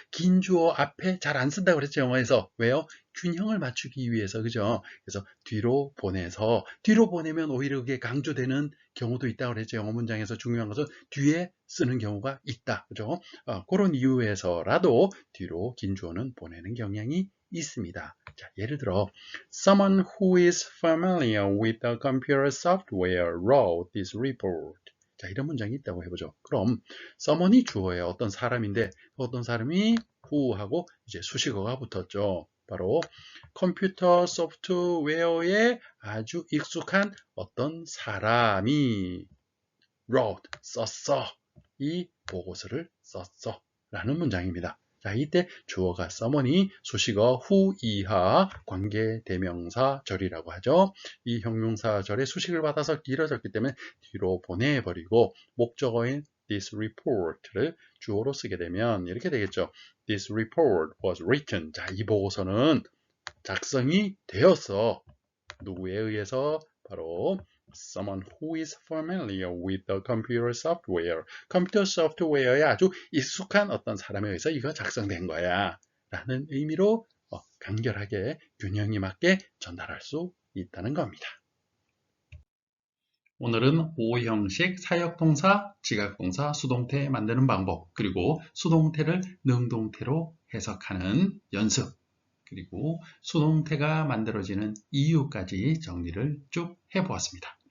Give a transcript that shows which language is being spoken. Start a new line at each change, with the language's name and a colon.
Korean: 긴 주어 앞에 잘 안 쓴다고 그랬죠, 영어에서. 왜요? 균형을 맞추기 위해서. 그죠? 그래서 뒤로 보내서, 뒤로 보내면 오히려 그게 강조되는 경우도 있다고 그랬죠. 영어 문장에서 중요한 것은 뒤에 쓰는 경우가 있다. 그죠? 그런 이유에서라도 뒤로 긴 주어는 보내는 경향이 있습니다. 자, 예를 들어
English: Someone who is familiar with the computer software wrote this report.
Korean: 자, 이런 문장이 있다고 해보죠. 그럼 someone이 주어예요. 어떤 사람인데 어떤 사람이 who하고 이제 수식어가 붙었죠. 바로 컴퓨터 소프트웨어에 아주 익숙한 어떤 사람이 wrote, 썼어. 이 보고서를 썼어. 라는 문장입니다. 자, 이때 주어가 someone이 수식어 who 이하 관계대명사 절이라고 하죠. 이 형용사 절의 수식을 받아서 길어졌기 때문에 뒤로 보내버리고 목적어인 this report를 주어로 쓰게 되면 이렇게 되겠죠.
English: This report was written.
Korean: 자, 이 보고서는 작성이 되었어. 누구에 의해서? 바로
English: Someone who is familiar with the computer software.
Korean: 컴퓨터 소프트웨어에 아주 익숙한 어떤 사람에 의해서 이거 작성된 거야. 라는 의미로 간결하게 균형이 맞게 전달할 수 있다는 겁니다. 오늘은 오형식 사역동사, 지각동사, 수동태 만드는 방법, 그리고 수동태를 능동태로 해석하는 연습, 그리고 수동태가 만들어지는 이유까지 정리를 쭉 해보았습니다.